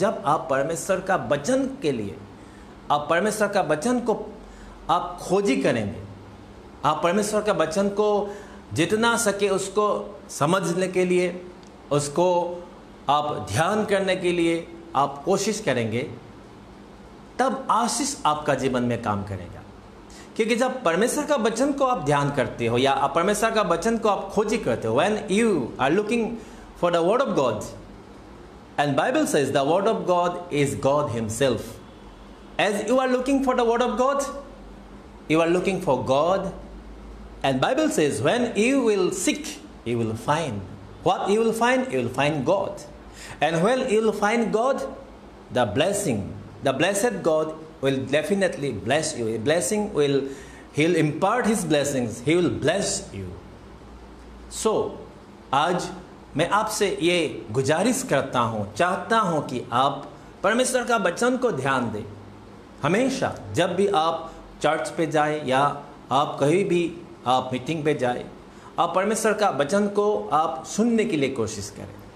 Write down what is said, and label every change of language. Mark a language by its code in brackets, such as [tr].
[hi] जब आप परमेश्वर का वचन के लिए, आप परमेश्वर का वचन को आप खोजी करेंगे, आप परमेश्वर का वचन को जितना सके उसको समझने के लिए, उसको आप ध्यान करने के लिए आप कोशिश करेंगे, तब आशीष आपका जीवन में काम करेगा। क्योंकि जब परमेश्वर का वचन को आप ध्यान करते हो [en] या आप परमेश्वर का वचन को आप खोजी करते हो, when you are looking for the word of God, and Bible says the word of God is God himself. As you are looking for the word of God, you are looking for God. And Bible says when you will seek, you will find. What you will find? You will find God. And when you will find God, the blessing, the blessed God will definitely bless you. A blessing will, he will impart his blessings. He will bless you. [hi] So, आज मैं आपसे ये गुजारिश करता हूँ, चाहता हूँ कि आप परमेश्वर का वचन को ध्यान दें। हमेशा जब भी आप चर्च पे जाए या आप कहीं भी आप मीटिंग पे जाए, आप परमेश्वर का वचन को आप सुनने के लिए कोशिश करें।